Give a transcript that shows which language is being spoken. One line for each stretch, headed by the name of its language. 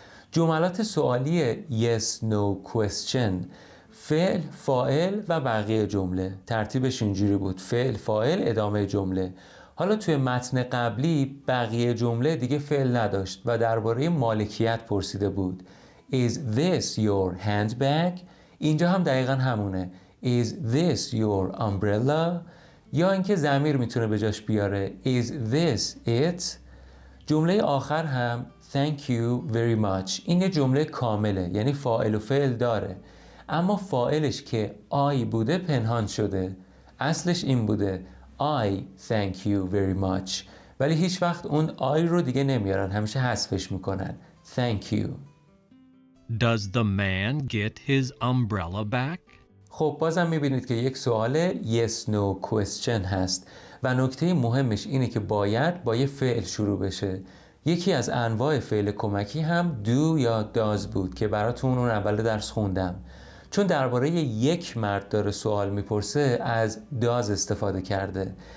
Persian: جملات سوالی yes no question، فعل، فاعل و بقیه جمله ترتیبش اینجوری بود: فعل، فاعل، ادامه جمله. حالا توی متن قبلی بقیه جمله دیگه فعل نداشت و درباره مالکیت پرسیده بود.
English: Is this your handbag؟
Persian: اینجا هم دقیقاً همونه.
English: Is this your umbrella؟
Persian: یا اینکه ضمیر میتونه به جاش بیاره
English: Is this it؟
Persian: جمله آخر هم
English: Thank you very much.
Persian: این یه جمله کامله، یعنی فاعل و فعل داره، اما فاعلش که I بوده پنهان شده. اصلش این بوده
English: I thank you very much،
Persian: ولی هیچ وقت اون I رو دیگه نمیارن، همیشه حذفش میکنن.
English: Thank you. Does the man get his umbrella back?
Persian: خب بازم میبینید که یک سوال yes no question هست و نکته مهمش اینه که باید با یه فعل شروع بشه. یکی از انواع فعل کمکی هم do یا does بود که براتون اون اول درس خوندم. چون درباره یک مرد داره سوال میپرسه از does استفاده کرده.